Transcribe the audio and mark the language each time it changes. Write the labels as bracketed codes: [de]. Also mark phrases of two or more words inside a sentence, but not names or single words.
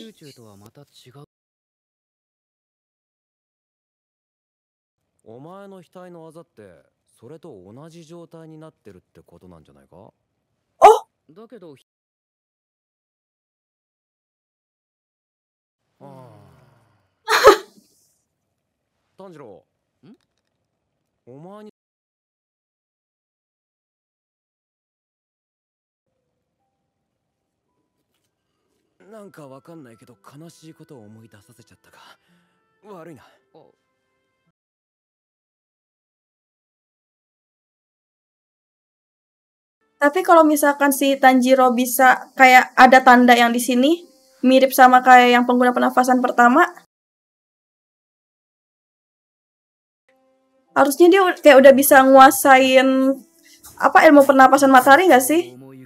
[ja] 集中とはまた違う。お前の額のあざってそれと同じ状態になってるってことなんじゃないか？だけど。炭治郎。ん？お前に。なんかわかんないけど悲しいことを思い出させちゃったか。悪いな。 [id] Tapi kalau misalkan si Tanjiro bisa kayak ada tanda yang di sini mirip sama kayak yang pengguna pernafasan pertama, harusnya dia kayak udah bisa nguasain apa ilmu pernapasan matahari nggak sih?